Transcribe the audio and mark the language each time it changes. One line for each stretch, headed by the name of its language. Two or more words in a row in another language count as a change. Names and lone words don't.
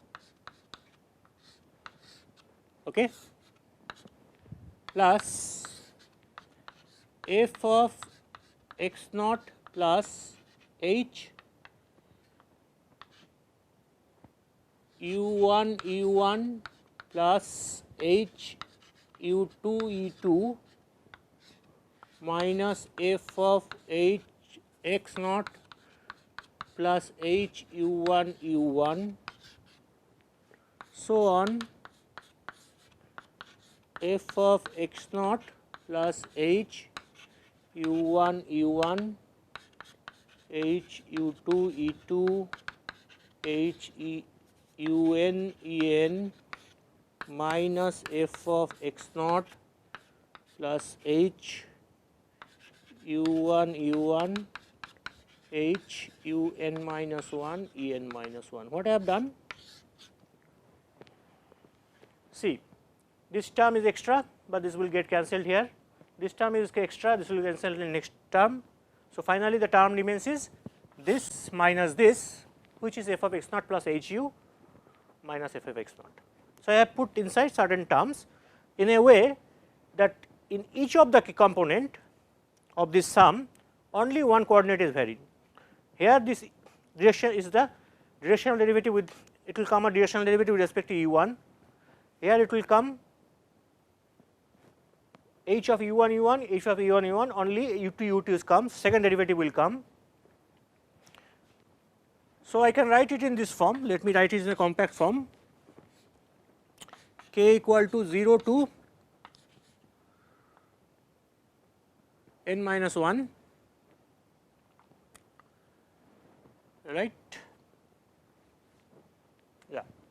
English: okay, plus f of x naught plus h u1 e1 plus h u2 e2 minus f of h x naught plus h u1 u1 so on f of x naught plus h u1 u1 h u2 e2 h un en minus f of x naught plus h u1 u1 h un minus 1 en minus 1. What I have done? See, this term is extra, but this will get cancelled here. This term is extra, this will get cancelled in the next term. So, finally, the term remains is this minus this, which is f of x naught plus h u minus f of x naught. So, I have put inside certain terms in a way that in each of the component of this sum only one coordinate is varied. Here this direction is the directional derivative with, it will come a directional derivative with respect to u1. Here it will come h of u1 u1, h of u1 u1, only u2 u2 comes, second derivative will come. So, I can write it in this form. Let me write it in a compact form: k equal to 0 to n minus 1, right, yeah,